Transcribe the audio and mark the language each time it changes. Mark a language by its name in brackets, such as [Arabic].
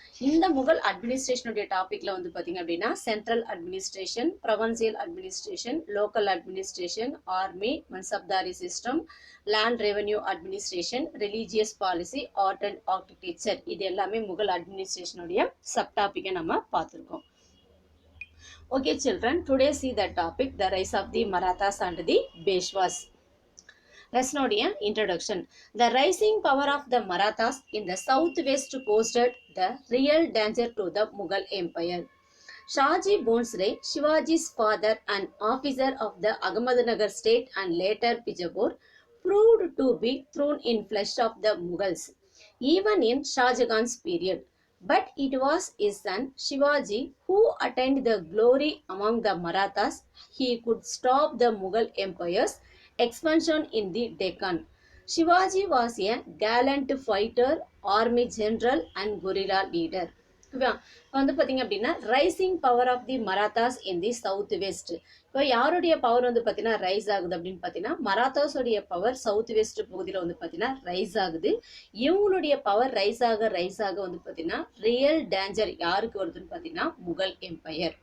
[Tamil] இந்த முகல் அட்மினிஸ்ட்ரேஷனுடைய டாபிக்ல வந்து பார்த்தீங்க அப்படின்னா central administration, ப்ரொவன்சியல் administration, local administration, army, Mansabdari system, land revenue administration, religious policy, art and architecture இது எல்லாமே முகல் அட்மினிஸ்ட்ரேஷனுடைய சப் டாபிக்கை நம்ம பார்த்துருக்கோம். [English] Okay children, today see the topic the rise of the Marathas and the Peshwas. Lesson introduction. The rising power of the Marathas in the southwest posed the real danger to the Mughal Empire. Shaji Bhonsle, Shivaji's father and officer of the Ahmednagar state and later Bijapur, proved to be thrown in flesh of the Mughals, even in Shah Jahan's period. But it was his son Shivaji who attained the glory among the Marathas. He could stop the Mughal Empire's expansion in the Deccan. Shivaji was a gallant fighter, army general and guerrilla leader. [Tamil] வந்து பார்த்தீங்க அப்படின்னா rising power of the Marathas in the south west. இப்போ யாருடைய power வந்து பார்த்தீங்கன்னா rice ஆகுது அப்படின்னு பார்த்தீங்கன்னா மராத்தாஸோடைய பவர் சவுத் வெஸ்ட் பகுதியில் வந்து பார்த்தீங்கன்னா ரைஸ் ஆகுது. இவங்களுடைய பவர் ரைஸ் ஆக வந்து பார்த்தீங்கன்னா ரியல் டேஞ்சர் யாருக்கு வருதுன்னு பார்த்தீங்கன்னா முகல் எம்பையர்.